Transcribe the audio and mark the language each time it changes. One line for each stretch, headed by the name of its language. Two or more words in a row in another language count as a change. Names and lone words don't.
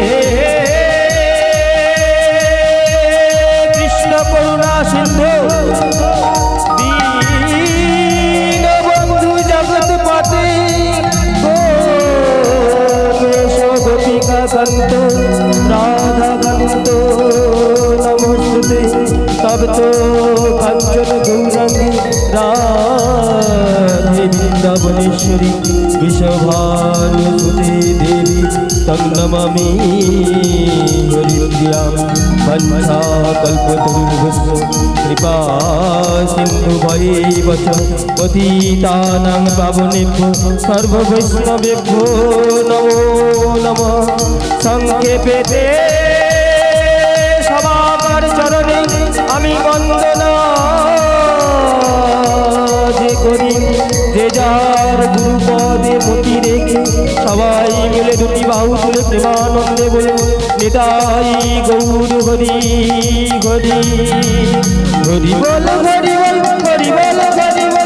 Sanskrit: কৃষ্ণ করুণা সিন্ধু দীনবন্ধু জগৎপতে গোপিকা কান্ত রাধাকান্ত নমস্তুতে তপ্ত কাঞ্চন গৌরাঙ্গী রাধে বৃন্দাবনেশ্বরী विषभानुसुते देवी तं नमामि हरिप्रियां वंशाकल्पतरुभ्यश्च कृपा सिन्धुभैव च पतितानां पावनेभ्यो सर्ववैष्णवेभ्यो नमो নমঃ সংক্ষেপেতে
Bangla: সবার চরণে আমি বন্দনা যে করি, যে যার গুরুপদে মতি রেখে সবাই মিলে দুটি বাহু তুলে প্রেমানন্দে বলে নিতাই গৌর হরি হরি হরি বল হরি বল হরি বল হরি বল